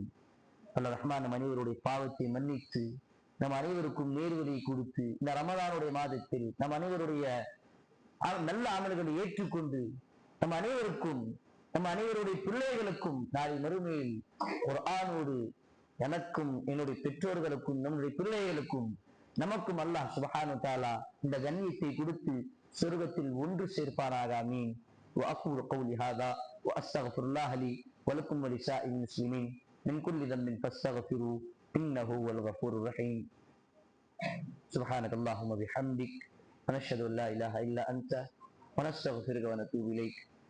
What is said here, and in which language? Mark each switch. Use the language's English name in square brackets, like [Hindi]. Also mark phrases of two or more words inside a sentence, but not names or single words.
[Tamil] அல்லாஹ் ரஹ்மான் நம் அனைவருடைய பாவத்தை மன்னித்து நம் அனைவருக்கும் நேர்வழியை கொடுத்து இந்த ரமதானுடைய மாதத்தில் நம் அனைவருடைய நல்ல அமல்களை ஏற்றுக்கொண்டு நம் அனைவருக்கும், நம் அனைவருடைய பிள்ளைகளுக்கும் நாளை மறுமையில் குர்ஆனோடு எனக்கும் என்னுடைய பெற்றோர்களுக்கும் நம்முடைய பிள்ளைகளுக்கும் நமக்கும் அல்லாஹ் [Arabic] سبحانه وتعالى [Tamil] இந்த கண்ணியத்தை கொடுத்து சொர்க்கத்தில் ஒன்று சேர்ப்பானாக. ஆமீன். [Arabic] وأقول قولي هذا وأستغفر الله لي ولكم ولسائر المسلمين من كل ذنب فاستغفروه إنه هو الغفور الرحيم. سبحانك اللهم وبحمدك ونشهد أن لا إله إلا أنت ونستغفرك ونتوب إليك.